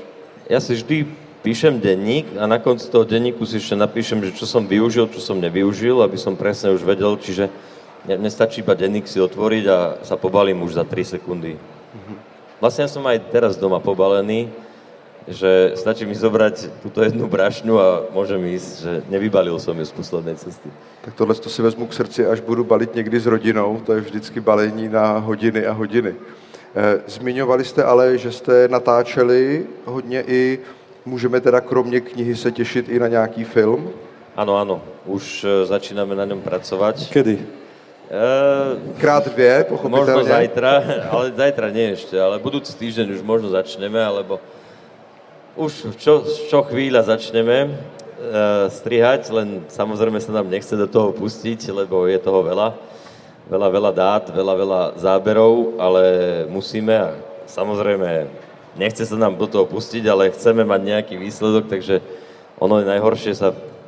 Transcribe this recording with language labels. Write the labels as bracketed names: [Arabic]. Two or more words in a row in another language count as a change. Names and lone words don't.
[Slovak] Ja si vždy píšem denník a na konci toho denníku si ešte napíšem, že čo som využil, čo som nevyužil, aby som presne už vedel, čiže nestačí iba denník si otvoriť a sa pobalím už za 3 sekundy. Vlastne ja som aj teraz doma pobalený, že stačí mi zobrať túto jednu brašňu a môžem ísť, že nevybalil som ju z poslednej cesty. [Czech] Tak tohle to si vezmu k srdci, až budu balit někdy s rodinou, to je vždycky balení na hodiny a hodiny. Zmiňovali jste ale, že jste natáčeli hodně i, můžeme teda kromě knihy se těšit i na nějaký film? [Slovak] Áno, už začíname na ňom pracovať. Kedy? Krát 2, pochopiteľne. Možno zajtra, ale zajtra nie ešte, ale budúci týždeň už možno začneme, alebo Už čo chvíľa začneme strihať, len samozrejme sa nám nechce do toho pustiť, lebo je toho veľa dát, veľa záberov, ale musíme a samozrejme nechce sa nám do toho pustiť, ale chceme mať nejaký výsledok, takže ono je najhoršie sa